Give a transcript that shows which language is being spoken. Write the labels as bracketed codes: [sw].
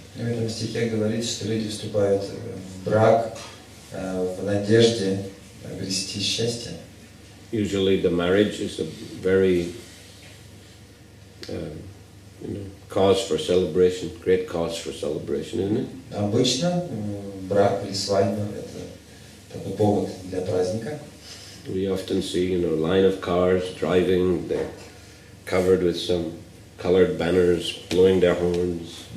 [ru] В этом стихе говорится, что люди вступают в брак в надежде обрести счастье. [en] Usually the marriage is a very cause for celebration, great cause for celebration, isn't it? [ru] Обычно брак или свадьба – это такой повод для праздника. [en] We often see, line of cars driving, they're covered with some colored banners, blowing their horns.